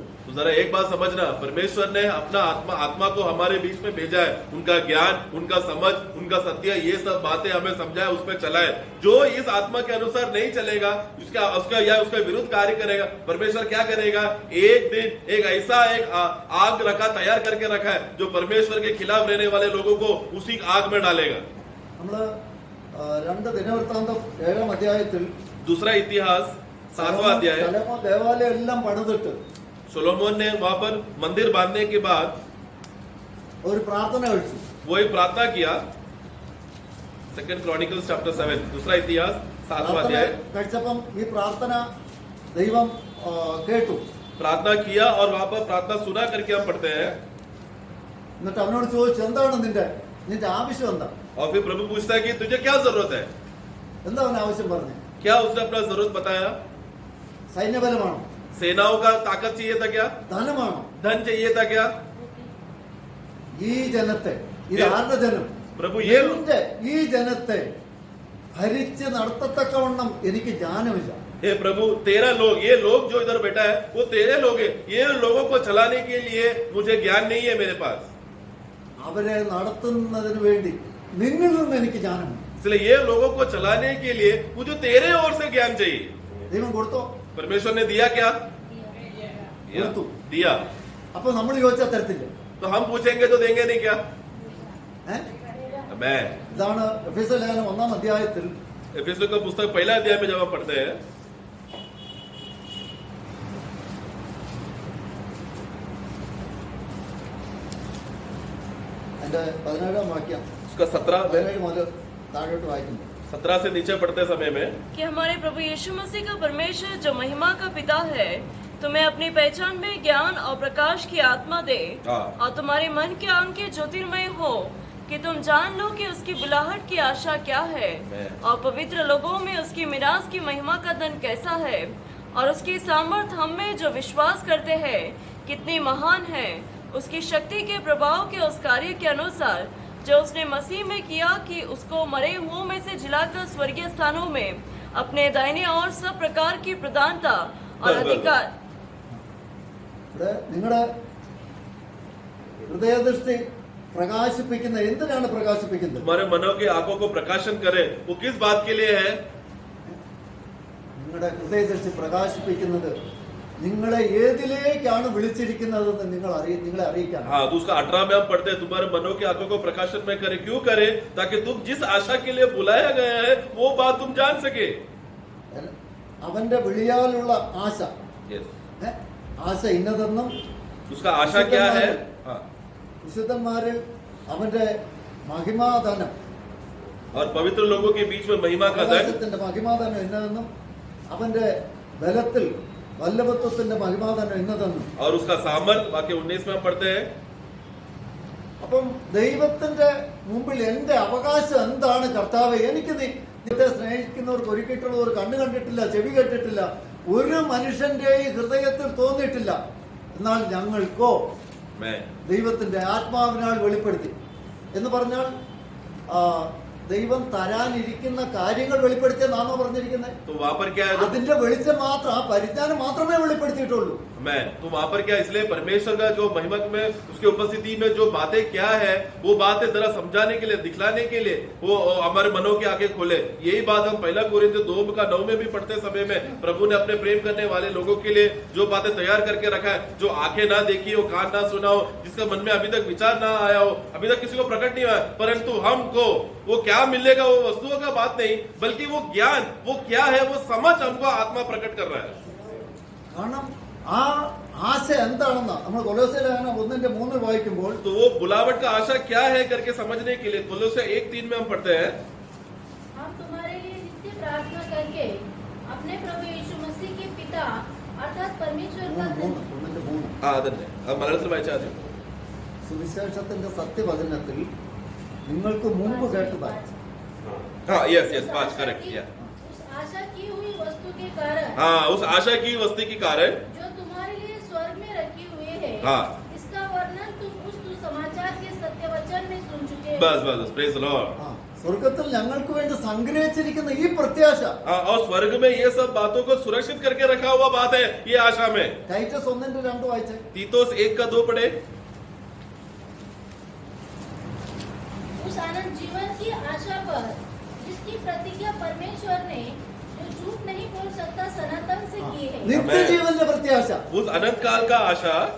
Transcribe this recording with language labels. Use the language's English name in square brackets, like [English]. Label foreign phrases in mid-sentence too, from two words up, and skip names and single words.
[Hindi] तो जरा एक बात समझना, परमेश्वर ने अपना आत्मा को हमारे बीच में भेजा है. उनका ज्ञान, उनका समझ, उनका सत्य, ये सब बातें हमें समझाए, उसमें चलाए. जो इस आत्मा के अनुसार नहीं चलेगा, उसका विरुद्ध कार्य करेगा, परमेश्वर क्या करेगा? एक दिन एक ऐसा एक आग तैयार करके रखा है जो परमेश्वर के खिलाफ रहने वाले लोगों को उसी आग में डालेगा. [Malayalam] നമ്മള് 2 ദിനവൃത്താന്തം 7-ാം അധ്യായത്തിൽ [Hindi] दूसरा इतिहास 7वां अध्याय, [Malayalam] ശലോമോൻ ദേവാലയം എല്ലാം പണിതിട്ട് [Hindi] सोलोमन ने वहां पर मंदिर बांधने के बाद [Malayalam] ഒരു പ്രാർത്ഥന കഴിച്ചു. [Hindi] वो एक प्रार्थना किया. [English] Second Chronicles Chapter 7, [Hindi] दूसरा इतिहास 7वां [Malayalam] പ്രാർത്ഥന [Hindi] अध्याय. [Malayalam] കഴിച്ചപ്പം ഈ പ്രാർത്ഥന ദൈവം കേട്ടു. [Hindi] प्रार्थना किया और वहां पर प्रार्थना सुना करके हम पढ़ते हैं. [Malayalam] എന്നിട്ട് അവനോട് ചോദിച്ചു, എന്താണ് നിന്റെ ആവശ്യം എന്താ? [Hindi] और फिर प्रभु पूछता है कि तुझे क्या जरूरत है. [Malayalam] എന്താ അവൻ ആവശ്യം പറഞ്ഞു? [Hindi] क्या उसने अपना जरूरत बताया. [Malayalam] സൈന്യബലമാണോ? [Hindi] सेनाओं का ताकत चाहिए था क्या. [Malayalam] ധനമാണോ? [Hindi] धन चाहिए था क्या. [Malayalam] ഈ ജനത്തെ, ഇത് ആരുടെ ജനം? [Hindi] प्रभु [Malayalam] എന്റെ ഈ ജനത്തെ ഭരിച്ച് നടത്തത്തക്കവണ്ണം എനിക്ക് ജ്ഞാനമില്ല. [Hindi] हे प्रभु, तेरा लोग, ये लोग जो इधर बैठा है वो तेरे लोग है. ये लोगों को चलाने के लिए मुझे ज्ञान नहीं है मेरे पास. [Malayalam] അവരെ നടത്തുന്നതിന് വേണ്ടി നിന്നിൽ നിന്ന് എനിക്ക് ജ്ഞാനമുണ്ട്. [Hindi] इसलिए ये लोगों को चलाने के लिए मुझे तेरे ओर से ज्ञान चाहिए. [Malayalam] ദൈവം കൊടുത്തോ? [Hindi] परमेश्वर ने दिया क्या. [Malayalam] കൊടുത്തു. [Hindi] दिया. [Malayalam] അപ്പൊ നമ്മൾ ചോദിച്ചാൽ തരത്തില്ല. [Hindi] तो हम पूछेंगे तो देंगे नहीं क्या. मैं [Malayalam] ഇതാണ് എഫെസ്യ ലേഖനം 1-ാം അധ്യായത്തിൽ [Hindi] एफेसों का पुस्तक पहला अध्याय में जब हम पढ़ते हैं, [Malayalam] അതിന്റെ 17-ാം വാക്യം, [Hindi] उसका [Malayalam] 17 മുതൽ താഴോട്ട് വായിക്കുന്നു. [Hindi] 17 से नीचे पढ़ते समय में कि हमारे प्रभु यीशु मसीह का परमेश्वर जो महिमा का पिता है तुम्हें अपनी पहचान में ज्ञान और प्रकाश की आत्मा दे हाँ। और तुम्हारे मन के अंग के ज्योतिर्मय हो कि तुम जान लो कि उसकी बुलाहट की आशा क्या है और पवित्र लोगों में उसकी मिरास की महिमा का धन कैसा है और उसकी सामर्थ हम में जो विश्वास करते हैं कितनी महान है, उसकी शक्ति के प्रभाव के उस कार्य के अनुसार जो उसने मसीह में किया कि उसको मरे हुओं में से जिलाकर स्वर्गीय स्थानों में अपने दाहिने और सब प्रकार की प्रधानता और बस, बस, अधिकार. [Malayalam] ഇവിടെ നിങ്ങളുടെ ഹൃദയദൃഷ്ടി പ്രകാശിപ്പിക്കുന്ന എന്തിനാണ് പ്രകാശിപ്പിക്കുന്നത്? [Hindi] तुम्हारे मनों के आंखों को प्रकाशन करे, वो किस बात के लिए है. [Malayalam] നിങ്ങളുടെ ഹൃദയദൃഷ്ടി പ്രകാശിപ്പിക്കുന്നത് നിങ്ങളെ ഏതിലേക്കാണ് വിളിച്ചിരിക്കുന്നതെന്ന് നിങ്ങളെ അറിയിക്കാൻ. [Hindi] हाँ, तो उसका 18 में हम पढ़ते हैं, तुम्हारे मनों के आंखों को प्रकाशन में करे. क्यों करे. ताकि तुम जिस आशा के लिए बुलाया गया है वो बात तुम जान सके. [Malayalam] അവന്റെ വിളിയാലുള്ള ആശ, [English] Yes. [Malayalam] ആശ ഇന്നതെന്നും [Hindi] उसका आशा क्या है. हाँ. [Malayalam] വിശുദ്ധന്മാരിൽ അവന്റെ മഹിമാധനം, [Hindi] और पवित्र लोगों के बीच में महिमा का धन, [Malayalam] ആകാശത്തിന്റെ മഹിമാധനം എന്നതെന്നും അവന്റെ ബലത്തിൽ വല്ലഭത്വത്തിന്റെ മഹിമാധനം എന്നതെന്നും. [Hindi] और उसका सामर्थ वाक्य 19 में हम पढ़ते हैं. [Malayalam] അപ്പം ദൈവത്തിന്റെ മുമ്പിൽ എന്റെ അവകാശം എന്താണ് കർത്താവേ? എനിക്ക് നിന്നെ സ്നേഹിക്കുന്നവർക്ക് ഒരുക്കിയിട്ടുള്ള ഒരു കണ്ണ് കണ്ടിട്ടില്ല, ചെവി കേട്ടിട്ടില്ല, ഒരു മനുഷ്യന്റെ ഹൃദയത്തിൽ തോന്നിയിട്ടില്ല. എന്നാൽ ഞങ്ങൾക്കോ [Hindi] मैं [Malayalam] ദൈവത്തിന്റെ ആത്മാവിനാൽ വെളിപ്പെടുത്തി എന്ന് പറഞ്ഞാൽ ദൈവം തരാനിരിക്കുന്ന കാര്യങ്ങൾ വെളിപ്പെടുത്തിയെന്നാണോ പറഞ്ഞിരിക്കുന്നത്? [Hindi] तो वहां पर क्या है. [Malayalam] അതിന്റെ വെളിച്ചം മാത്രം, ആ പരിജ്ഞാനം മാത്രമേ വെളിപ്പെടുത്തിയിട്ടുള്ളൂ. [Hindi] मैं तो वहां पर क्या, इसलिए परमेश्वर का जो महिमा में उसके उपस्थिति में जो बातें क्या है वो बातें जरा समझाने के लिए, दिखलाने के लिए वो हमारे मनों की आंखें खोले. यही बात हम 1 कोरिन्थियों 2:9 में भी पढ़ते समय में प्रभु ने अपने प्रेम करने वाले लोगों के लिए जो बातें तैयार करके रखा है, जो आंखें ना देखी हो, कान ना सुना हो, जिसका मन में अभी तक विचार ना आया हो, अभी तक किसी को प्रकट नहीं हुआ, परंतु हमको वो क्या मिलेगा, वो वस्तुओं का बात नहीं, बल्कि वो ज्ञान, वो क्या है, वो समझ हमको आत्मा प्रकट कर रहा है. [Malayalam] കാരണം ആ ആശ എന്താണെന്ന് നമ്മൾ കൊലോസ്യ ലേഖനം 1:3 വായിക്കുമ്പോൾ [Hindi] तो वो बुलावट का आशा क्या है करके समझने के लिए कोलोस्य 1:3 में हम पढ़ते हैं. हम तुम्हारे लिए नित्य प्रार्थना करके अपने प्रभु यीशु मसीह के पिता अर्थात परमेश्वर का 1:3 [Malayalam] ആ അതന്നെ, അത് മലയാളത്തിൽ വായിച്ചാൽ മതി. സുവിശേഷത്തിന്റെ സത്യവചനത്തിൽ നിങ്ങൾക്ക് മുമ്പ് കേട്ടതായി. [English] हाँ, yes yes, 5 correct. [Hindi] उस आशा की हुई वस्तु के कारण हाँ, उस आशा की वस्तु के कारण जो तुम्हारे लिए स्वर्ग में रखी हुई है, हाँ. इसका वर्णन तुम उस सुसमाचार के सत्य वचन में सुन चुके हो. बस बस, [English] Praise the Lord. [Malayalam] ആ, സ്വർഗത്തിൽ ഞങ്ങൾക്ക് വേണ്ടി സംഗ്രഹിച്ചിരിക്കുന്ന ഈ പ്രത്യാശ [Hindi] हाँ, और स्वर्ग में ये सब बातों को सुरक्षित करके रखा हुआ बात है ये आशा में. [Malayalam] ടൈറ്റസ് 1:2 വായിച്ചേ. [Hindi] तीतुस 1:2 पढ़े. उस आनंद जीवन की आशा पर जिसकी प्रतिज्ञा परमेश्वर ने जो झूठ नहीं बोल सकता सनातन से की है. [Malayalam] നിത്യജീവന്റെ പ്രത്യാശ. [Hindi] उस अनंत काल का आशा.